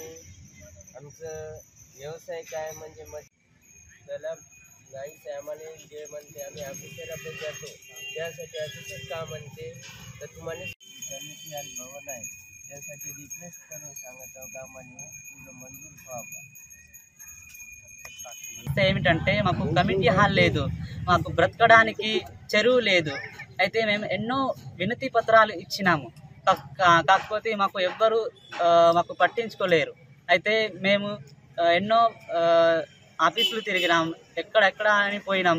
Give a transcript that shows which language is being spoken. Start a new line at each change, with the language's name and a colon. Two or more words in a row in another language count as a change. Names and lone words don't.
Marathi: आमचं व्यवसाय काय म्हणजे मग त्याला जायचं आम्हाला जे म्हणते आम्ही ऑफिसरला जातो त्यासाठी ऑफिसर का म्हणते तर तुम्हाला
English: committee hall
Marathi: भवन आहे त्यासाठी रिक्वेस्ट करून सांगत आहोत आम्हाला तुझं मंजूर व्हावं.
Telugu: ఏమిటంటే మాకు
English: committee hall
Telugu: లేదు, మాకు బ్రతకడానికి చెరువు లేదు. అయితే మేము ఎన్నో వినతి పత్రాలు ఇచ్చినాము, కాకపోతే మాకు ఎవ్వరు మాకు పట్టించుకోలేరు. అయితే మేము ఎన్నో ఆఫీసులు తిరిగినాం, ఎక్కడెక్కడ అని పోయినాం.